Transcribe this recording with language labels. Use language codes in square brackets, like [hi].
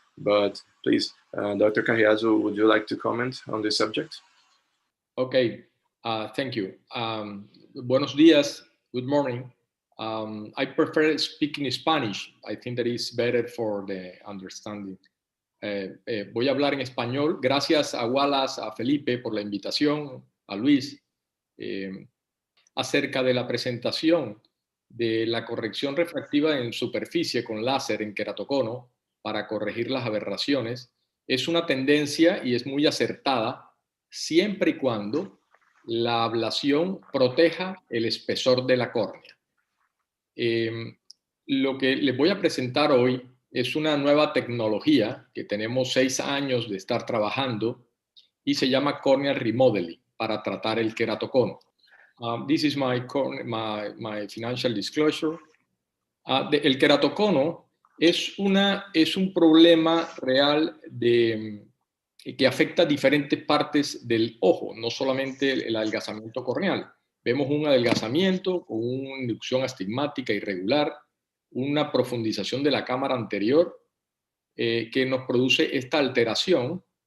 [en] But please, Dr. Carriazo, would you like to comment on this subject? Okay, thank you. [es] Buenos días, [en] good morning. I prefer speaking Spanish. I think that is better for the understanding. [es] Voy a hablar en español. Gracias a Wallace, a Felipe por la invitación, a Luis, acerca de la presentación de la corrección refractiva en superficie con láser en queratocono para corregir las aberraciones. Es una tendencia y es muy acertada siempre y cuando la ablación proteja el espesor de la córnea. Lo que les voy a presentar hoy es una nueva tecnología que tenemos 6 años de estar trabajando y se llama corneal remodeling para tratar el queratocono. [en] This is my financial disclosure. [es] El queratocono es un problema real que afecta diferentes partes del ojo, no solamente el adelgazamiento corneal. Vemos un adelgazamiento con una inducción astigmática irregular, una profundización de la cámara anterior que nos produce esta alteración,